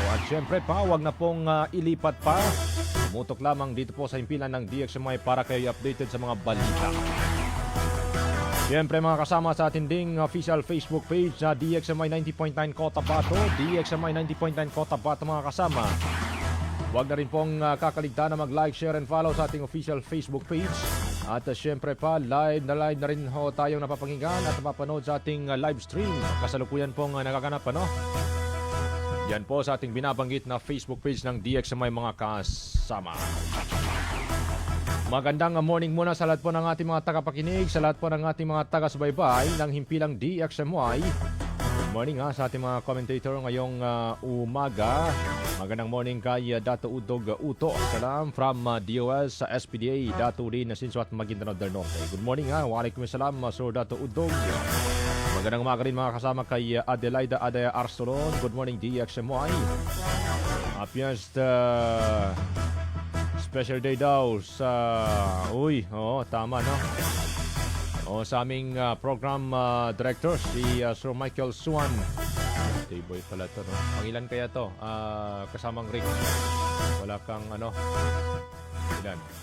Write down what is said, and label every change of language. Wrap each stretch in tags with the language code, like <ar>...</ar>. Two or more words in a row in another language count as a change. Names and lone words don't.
<tl>At syempre pa, wag na pong ilipat pa. Mutok lamang dito po sa himpilan ng DXMY para kayo updated sa mga balita. Siyempre mga kasama sa ating ding official Facebook page na DXMY 90.9 Cotabato, DXMY 90.9 Cotabato mga kasama. Huwag na rin pong kakaligtaan na mag-</tl> <en>like, share and follow</en> <tl>sa ating official Facebook page. At siyempre pa, live na rin ho tayong napapakinggan at napapanood sa ating live stream. Kasalukuyan pong nagaganap ano? Yan po sa ating binabanggit na Facebook page ng DXMY mga kasama. Magandang morning muna sa lahat po ng ating mga tagapakinig, sa lahat po ng ating mga taga-subaybay ng himpilang DXMY.</tl> <en>Good morning</en> <tl>sa ating mga commentator ngayong umaga. Magandang morning kay Dato Udog Uto. Salam from DOS sa SPDA, Dato Rin Sinsuat Maguindanao del Norte.</tl> <en>Good morning</en> <tl>Waalaikumsalam Sir Dato Udog. Magandang umaga rin mga kasama kay Adelaida Adaya Arsolon.</tl> <en>Good morning DXMY. Happiest special day</en> <tl>daw sa... tama no? Sa aming program director, si Sir Michael Suan. Boy pala to, no? Pangilan kaya to? Kasamang Rick. Wala kang ano? Ilan?</tl>